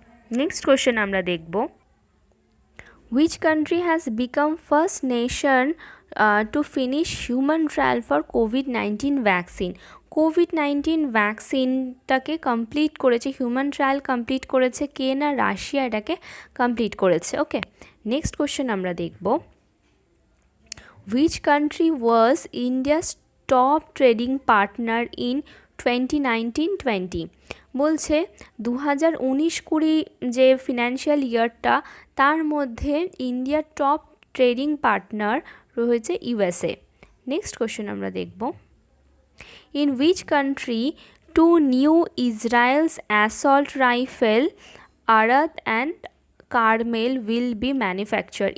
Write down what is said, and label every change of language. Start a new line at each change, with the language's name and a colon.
Bangla: Next question আমরা দেখব,
English: which country has become first nation to finish human trial for COVID-19 vaccine?
Bangla: COVID-19 ভ্যাকসিনটাকে complete করেছে, human trial complete করেছে কে না, Russia এটাকে complete করেছে। ওকে, next question আমরা দেখব,
English: which country was India's top trading partner in 2019-20?
Bangla: বলছে 2019-20 যে ফিনান্সিয়াল ইয়ারটা, তার মধ্যে ইন্ডিয়ার টপ ট্রেডিং পার্টনার রয়েছে ইউএসএ। নেক্সট কোশ্চেন আমরা দেখব,
English: In which country two new Israel's assault rifle Arad and Carmel will be manufacture?